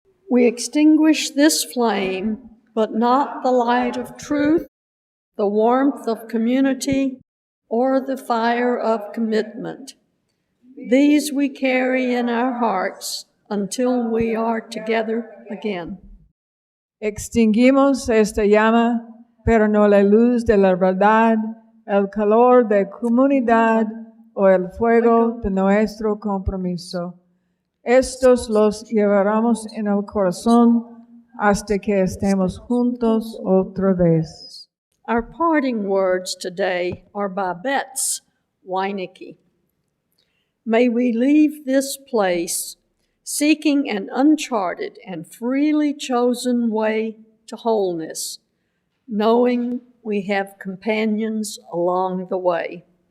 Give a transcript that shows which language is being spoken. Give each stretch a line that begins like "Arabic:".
English: We extinguish this flame, but not the light of truth, the warmth of community, or the fire of commitment. These we carry in our hearts until we are together again.
Spanish: Extinguimos esta llama, pero no la luz de la verdad, el calor de comunidad o el fuego de nuestro compromiso. Estos los llevaremos en el corazón hasta que estemos juntos otra vez.
English: Our parting words today are by Betts Weinecke. May we leave this place seeking an uncharted and freely chosen way to wholeness, knowing we have companions along the way.